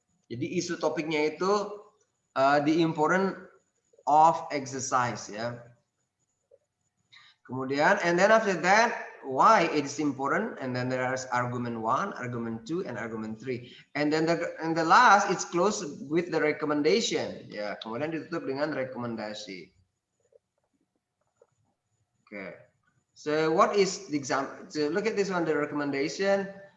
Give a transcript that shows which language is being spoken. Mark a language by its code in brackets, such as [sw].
[id] Jadi isu topiknya itu [en] the importance of exercise, [id] ya. Kemudian, [en] and then after that, why it is important, and then there is argument 1, argument 2, and argument 3, and then the last it's closed with the recommendation. [id] Ya, kemudian ditutup dengan rekomendasi. [en] Okay, so what is the example? So look at this one, the recommendation.